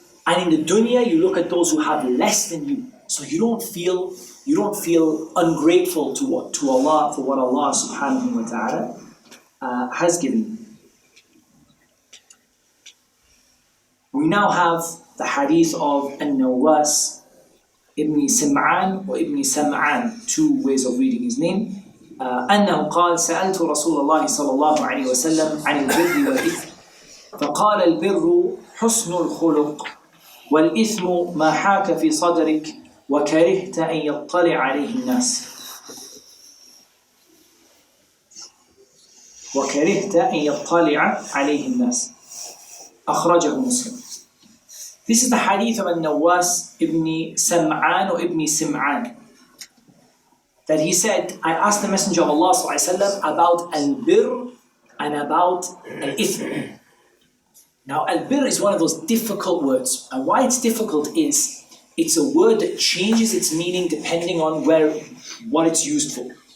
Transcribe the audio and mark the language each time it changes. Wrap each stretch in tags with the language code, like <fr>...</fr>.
<en>And in the dunya, you look at those who have less than you. So you don't feel ungrateful to Allah for what Allah subhanahu wa ta'ala has given you. We now have the hadith of An-Nawas ibn Sim'an or ibn Sam'an, two ways of reading his name.</en> <ar>أنه قال سألت رسول الله صلى الله عليه وسلم عن البر والإثم فقال البر حسن الخلق والإثم ما حاك في صدرك وكرهت أن يطلع عليه الناس أخرجه مسلم.</ar> <en>This is the hadith of An-Nawas ibn Sam'an or ibn Sim'an, that he said, I asked the Messenger of Allah ﷺ about al-birr and about al-ithm. Now, al-birr is one of those difficult words. And why it's difficult is, it's a word that changes its meaning depending on what it's used for.</en>